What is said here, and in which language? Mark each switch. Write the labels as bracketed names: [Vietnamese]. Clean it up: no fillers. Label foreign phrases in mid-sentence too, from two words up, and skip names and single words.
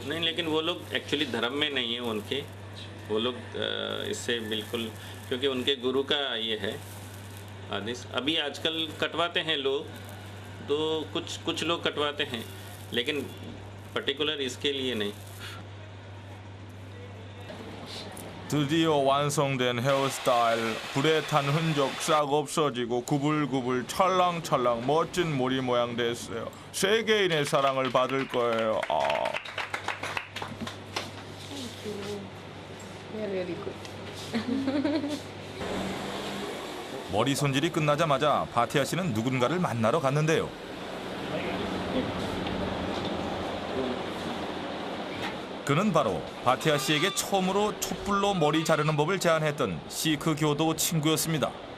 [Hindi] नहीं लेकिन वो लोग एक्चुअली धर्म में नहीं है उनके वो लोग इससे बिल्कुल क्योंकि उनके गुरु का ये है आदेश अभी आजकल कटवाते हैं लोग तो कुछ लोग कटवाते हैं लेकिन पर्टिकुलर इसके लिए नहीं [Korean] 드디어 완성된 헤어스타일. 불에 탄 흔적 싹 없어지고 구불구불 찰랑찰랑 멋진 머리 모양 됐어요. 세계인의 사랑을 받을 거예요. 아. [English] very good [Korean] 머리 손질이 끝나자마자 바티아 씨는 누군가를 만나러 갔는데요. 그는 바로 바티아 씨에게 처음으로 촛불로 머리 자르는 법을 제안했던 시크 교도 친구였습니다.